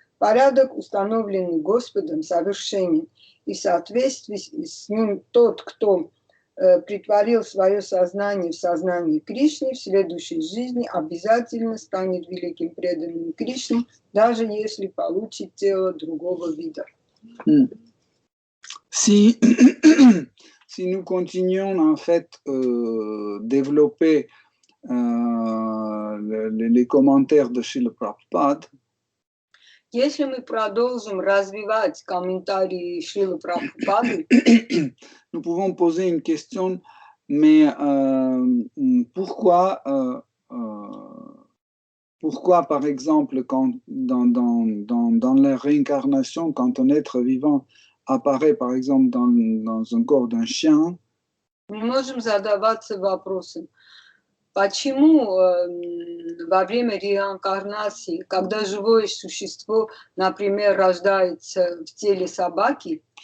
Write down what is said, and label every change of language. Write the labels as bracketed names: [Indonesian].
[Russian] Порядок, установленный Господом, совершенен, и в соответствии с ним тот, кто притворил свое сознание в сознании Кришны, в следующей жизни обязательно станет великим преданным Кришне, даже если получит тело другого вида. [French] Si nous continuons en fait développer les commentaires de Srila Prabhupada, [Russian] если мы продолжим развивать комментарии Шрилы Прабхупады, [French] nous pouvons poser une question, mais pourquoi par exemple, quand, dans la réincarnation, quand un être vivant apparaît par exemple dans un corps d'un chien, [Russian] мы можем задаваться вопросом, почему во время реинкарнации, когда живое существо, например, рождается в теле собаки,